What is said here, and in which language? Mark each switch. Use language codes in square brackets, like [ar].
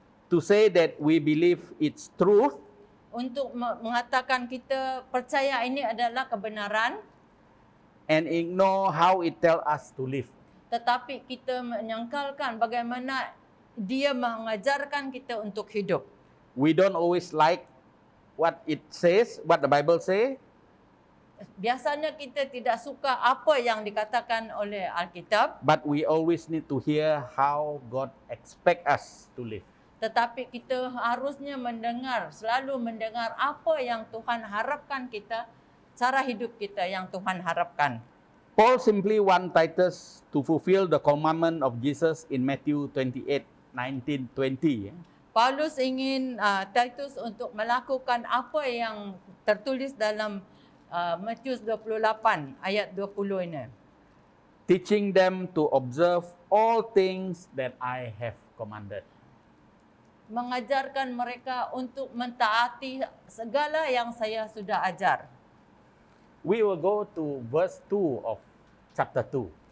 [en] to say that we believe it's truth [ms] untuk mengatakan kita percaya ini adalah kebenaran, [en] and ignore how it tell us to live. [ms] tetapi kita menyangkalkan bagaimana dia mengajarkan kita untuk hidup. [en] We don't always like what it says, what the Bible say, [ms] biasanya kita tidak suka apa yang dikatakan oleh Alkitab, [en] but we always need to hear how God expect us to live. [ms] tetapi kita harusnya selalu mendengar apa yang Tuhan harapkan kita, cara hidup kita yang Tuhan harapkan. [en] Paul simply want Titus to fulfill the commandment of Jesus in Matthew 28:19-20. [ms] Paulus ingin Titus untuk melakukan apa yang tertulis dalam Matius 28 ayat 20 ini. [en] Teaching them to observe all things that I have commanded. [ms] Mengajarkan mereka untuk mentaati segala yang saya sudah ajar. [en] We will go to verse 2 of chapter 2.